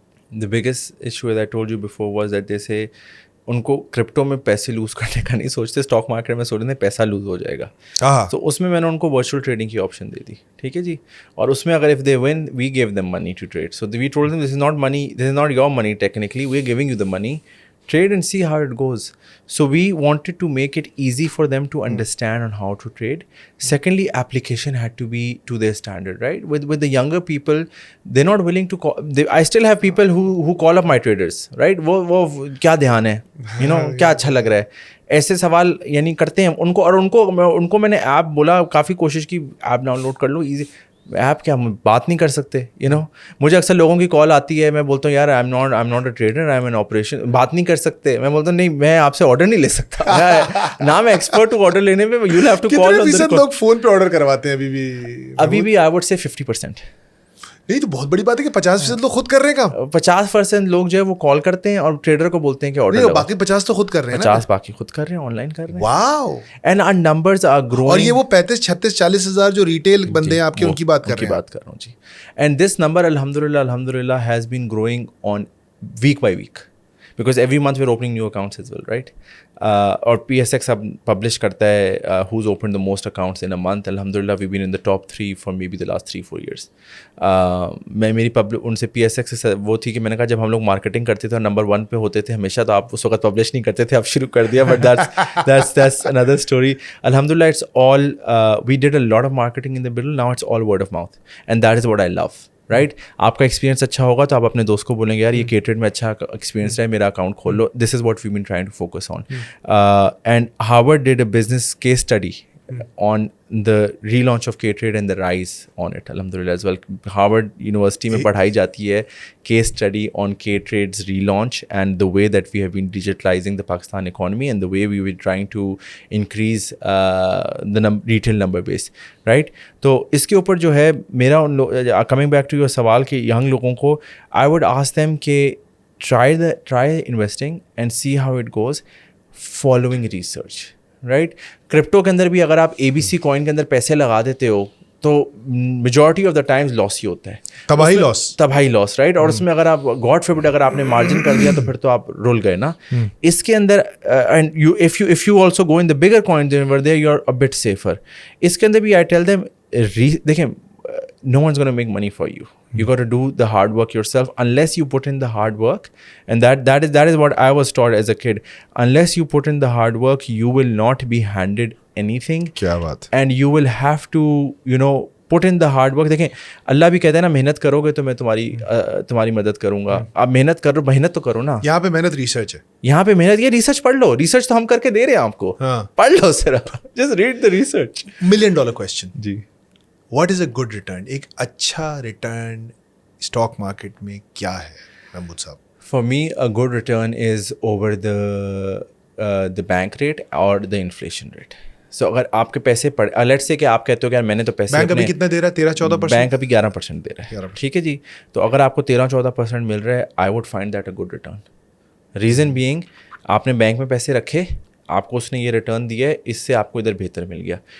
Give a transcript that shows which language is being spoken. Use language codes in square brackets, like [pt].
[en] The biggest issue, as I told you before, was that they say [ur] ان کو crypto میں پیسے loose کرنے کا نہیں سوچتے, اسٹاک مارکیٹ میں سوچتے ہیں پیسہ لوز ہو جائے گا. تو اس میں نے ان کو ورچوئل ٹریڈنگ کی آپشن دے دی, ٹھیک ہے جی. اور اس میں اگر [en] If they won, we gave them money to trade. So we told them this is not money, this is not your money technically, we are giving you the money, trade and see how it goes. So we wanted to make it easy for them to understand on how to trade. Secondly, application had to be to their standard, right? With the younger people, they're not willing to call. I still have people who call up my traders, right? [ur] وہ کیا دھیان ہے, [en] you know, [ur] کیا اچھا لگ رہا ہے, ایسے سوال یعنی کرتے ہیں ان کو. اور ان کو میں نے ایپ بولا, کافی کوشش کی ایپ ڈاؤن لوڈ کر لو. ایزی ایپ کیا, ہم بات نہیں کر سکتے, [en] You know. [ur] مجھے اکثر لوگوں کی کال آتی ہے, میں بولتا ہوں یار [en] I am not a trader, I am an operation, [ur] بات نہیں کر سکتے. میں بولتا ہوں نہیں, میں آپ سے آرڈر نہیں لے سکتا, نہ میں ایکسپرٹ ہوں آرڈر لینے میں. [en] You have to call. [ur] کتنے فیصد لوگ فون پہ آرڈر کرواتے ہیں ابھی بھی؟ [en] I would say 50%. [ur] نہیں تو بہت بڑی بات ہے کہ 50% لوگ خود کر رہے ہیں کام. 50% لوگ جو ہے وہ کال کرتے ہیں اور ٹریڈر کو بولتے ہیں کہ آرڈر. باقی 50 تو خود کر رہے ہیں. 50 باقی خود کر رہے ہیں, آن لائن کر رہے ہیں. واو. [en] And our numbers are growing. [ur] اور یہ وہ 35 36 40 ہزار جو ریٹیل بندے ہیں آپ کے, ان کی بات کر رہا ہوں جی. [en] And this number الحمدللہ has been growing on week by week, because every month we're opening new accounts as well, right? [ur] اور PSX اب پبلش کرتا ہے [en] who's opened the most accounts in a month. الحمدللہ we've been in the top 3 for maybe the last 3-4 years. [ur] میں میری ان سے PSX سے وہ تھی کہ میں نے کہا جب ہم لوگ مارکیٹنگ کرتے تھے اور نمبر 1 پہ ہوتے تھے ہمیشہ, تو آپ اس وقت پبلش نہیں کرتے تھے, آپ شروع کر دیا, [en] but that's another story. الحمدللہ it's all we did a lot of marketing in the middle, now it's all word of mouth, and that is what I love. [ur] Right, آپ کا ایکسپیرینس اچھا ہوگا تو آپ اپنے دوست کو بولیں گے یار یہ کیٹرڈ میں اچھا ایکسپیرینس ہے, میرا اکاؤنٹ کھول لو. [en] This is what we been trying to focus on. And Harvard did a business case study on the relaunch of K-Trade and the rise on it, alhamdulillah as well. Harvard University [ur] میں پڑھائی جاتی ہے [en] case study on K-Trade's relaunch and the way that we have been digitalizing the Pakistan economy and the way we were trying to increase the retail number base, right? [ur] تو اس کے اوپر جو ہے میرا [en] coming back to your سوال کہ young لوگوں کو I would ask them کہ try investing and see how it goes following research. [ur] Right, crypto کے اندر بھی اگر آپ ABC کوائن کے اندر پیسے لگا دیتے ہو تو میجورٹی آف دا ٹائمز لاس ہی ہوتا ہے, تباہی لاس, رائٹ. اور اس میں اگر آپ گاڈ فوربڈ اگر آپ نے مارجن کر دیا تو پھر تو آپ رول گئے نا. اس کے اندر [en] And if you also go in the bigger coins over there you are a bit safer. [ur] اس کے اندر بھی [en] I tell them [ur] دیکھیں [en] no one's going to make money for you. You got to do the hard work yourself. Unless you put in the hard work, and that is what I was taught as a kid. Unless you put in the hard work, you will not be handed anything. [ur] کیا بات. [en] And you will have to, put in the hard work. [ur] دیکھیں اللہ بھی کہتے ہیں نا, محنت کرو گے تو میں تمہاری مدد کروں گا. آپ محنت کرو, محنت تو کرو نا. یہاں پہ محنت ریسرچ ہے, یہاں پہ محنت, یہ ریسرچ پڑھ لو. ریسرچ تو ہم کر کے دے رہے ہیں آپ کو, پڑھ لو صرف. [en] Just read the research. $1 million question. [ur] جی, [en] What is a good return? [ur] ایک اچھا ریٹرن اسٹاک مارکیٹ میں کیا ہے محمود صاحب؟ [en] For me a good return is over the bank rate اور the inflation rate. [ur] سو اگر آپ کے پیسے پڑے, لیٹس سے کہ آپ کہتے ہو کہ یار میں نے تو پیسے, بینک ابھی کتنا دے رہا ہے؟ 13-14%. بینک ابھی 11% دے رہا ہے, ٹھیک ہے جی. تو اگر آپ کو 13-14% مل رہا ہے, [en] I would find that a good return. [ur] Reason being, آپ نے بینک میں پیسے رکھے, آپ کو اس نے یہ ریٹرن دیا ہے, اس سے آپ کو ادھر بہتر مل گیا.